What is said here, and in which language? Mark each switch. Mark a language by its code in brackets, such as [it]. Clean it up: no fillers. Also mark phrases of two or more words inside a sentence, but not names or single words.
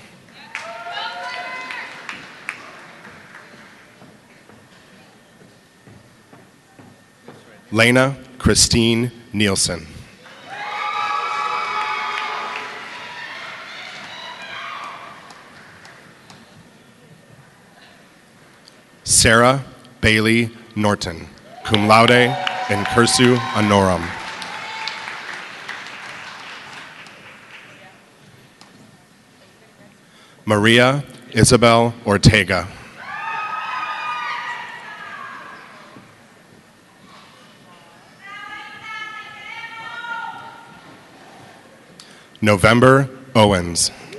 [en] Lena Christine Nielsen. Sarah Bailey Norton, [la] cum laude in cursu honorum. [en] Maria Isabel Ortega. November Owens.